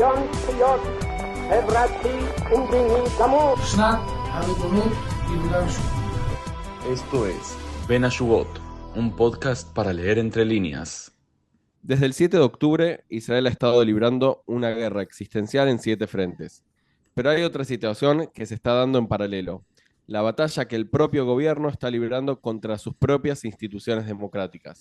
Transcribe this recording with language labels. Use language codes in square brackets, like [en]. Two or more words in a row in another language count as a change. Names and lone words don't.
[he] זכויות חברתי ומדיני גמור. שנת הריבונות ביהודה ושומרון. [es] Esto es Ben Ashugot, un podcast para leer entre líneas. Desde el 7 de octubre, Israel ha estado librando una guerra existencial en 7 frentes. Pero hay otra situación que se está dando en paralelo: la batalla que el propio gobierno está librando contra sus propias instituciones democráticas.